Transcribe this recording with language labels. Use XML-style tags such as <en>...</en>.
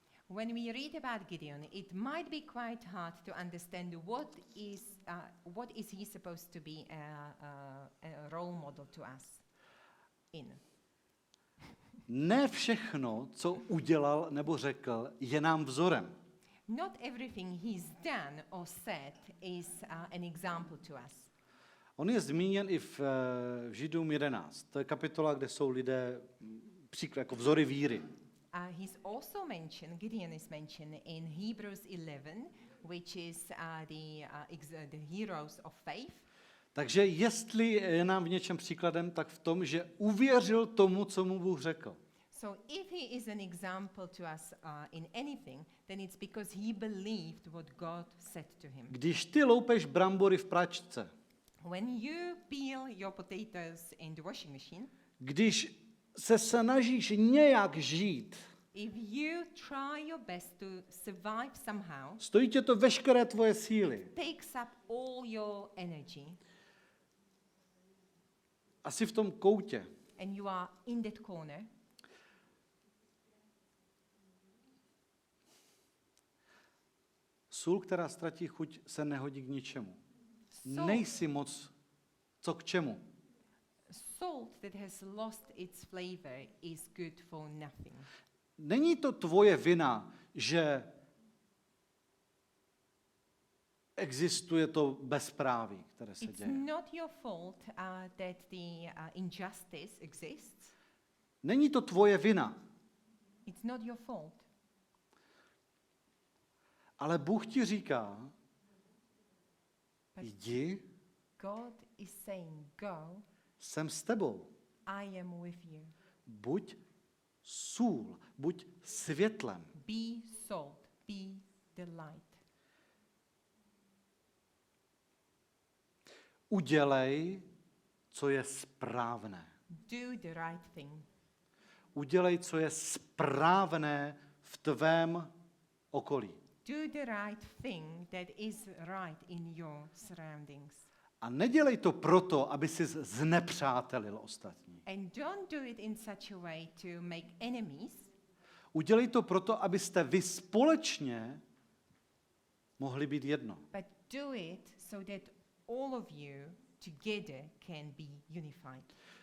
<en>When we read about Gideon, it might be quite hard to understand what is he supposed to be a role model to us in.</en> <cs>Ne všechno, co udělal nebo řekl, je nám vzorem.</cs> <en>Not everything he's done or said is an example to us.</en> <cs>On je zmíněn i v Židům 11. To je kapitola, kde jsou lidé příklad, jako vzory víry.</cs> <en>He's also mentioned, Gideon is mentioned in Hebrews 11, which is the heroes of faith.</en> <cs>Takže jestli je nám v něčem příkladem, tak v tom, že uvěřil tomu, co mu Bůh řekl.</cs> <en>So if he is an example to us in anything, then it's because he believed what God said to him.</en> <cs>Když ty loupeš brambory v pračce,</cs> <en>When you peel your potatoes in the washing machine,</en> <cs>když se snažíš nějak žít,</cs> <en>if you try your best to survive somehow,</en> <cs>stojí tě to veškeré tvoje síly.</cs> <en>takes up all your energy,</en> <cs>Asi v tom koutě.</cs> <en>and you are in that corner,</en> <cs>Sůl, která ztratí chuť, se nehodí k ničemu.</cs> <en>Salt.</en> <cs>Nejsi moc co k čemu.</cs> <en>salt that has lost its flavor is good for nothing.</en> <cs>Není to tvoje vina, že existuje to bezpráví, které se</cs> <en>It's</en> <cs>děje.</cs> <en>not your fault that the injustice exists.</en> <cs>Není to tvoje vina,</cs> <en>It's not your fault.</en> <cs>ale Bůh ti říká,</cs> <en>But</en> <cs>jdi,</cs> <en>God is saying, go,</en> <cs>jsem s tebou.</cs> <en>I am with you.</en> <cs>Buď sůl, buď světlem.</cs> <en>Be salt, be the light.</en> <cs>Udělej, co je správné.</cs> <en>Do the right thing.</en> <cs>Udělej, co je správné v tvém okolí.</cs> <en>Do the right thing that is right in your surroundings.</en> <cs>A nedělej to proto, aby si znepřátelil ostatní.</cs> <en>And don't do it in such a way to make enemies.</en> <cs>Udělej to proto, abyste vy společně mohli být jedno.</cs> <en>But do it so that all of you together can be unified.</en>